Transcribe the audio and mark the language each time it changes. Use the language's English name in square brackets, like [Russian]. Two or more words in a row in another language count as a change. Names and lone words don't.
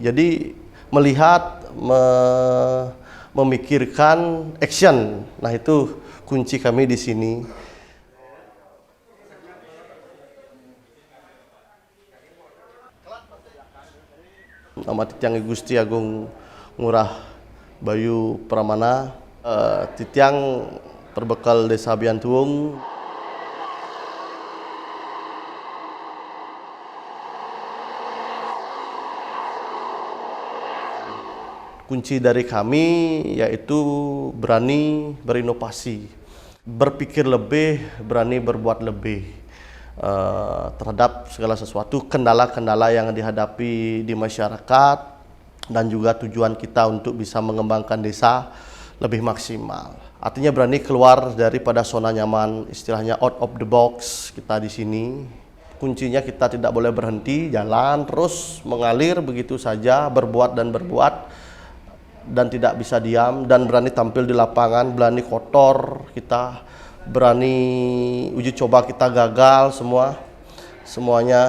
[Indonesian] Jadi melihat, memikirkan action. Nah, itu kunci kami di sini. Nama Titiang Gusti Agung Ngurah Bayu Pramana, Titiang berbekal Desa Abian Tuwung. Kunci dari kami yaitu berani berinovasi, berpikir lebih, berani berbuat lebih terhadap segala sesuatu, kendala-kendala yang dihadapi di masyarakat, dan juga tujuan kita untuk bisa mengembangkan desa lebih maksimal. Artinya berani keluar daripada zona nyaman, istilahnya [English] out of the box [Indonesian] kita di sini. Kuncinya kita tidak boleh berhenti, jalan terus mengalir begitu saja, berbuat dan berbuat. Dan tidak bisa diam, dan berani tampil di lapangan, berani kotor kita, berani uji coba kita gagal semuanya.